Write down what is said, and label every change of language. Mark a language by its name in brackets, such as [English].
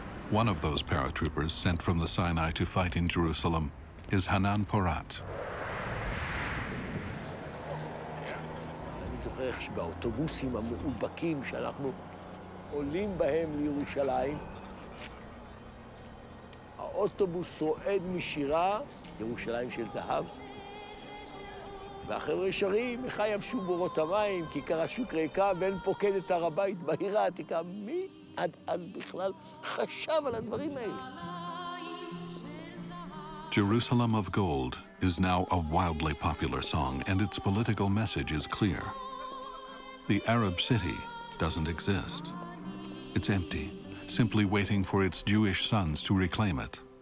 [English] One of those paratroopers sent from the Sinai to fight in Jerusalem is Hanan Porat. [Hebrew] אני זוכר איך שבאוטובוסים המאובקים שאנחנו עולים בהם לירושלים, האוטובוס רועד משירה, ירושלים של זהב, והחבר'ה שרים, איך יבשו בורות המים, כיכר השוק ריקה, ואין פוקד את הר הבית בעיר העתיקה. מי עד אז בכלל חשב על הדברים האלה? [English] Jerusalem of Gold is now a wildly popular song, and its political message is clear. The Arab city doesn't exist. It's empty, simply waiting for its Jewish sons to reclaim it.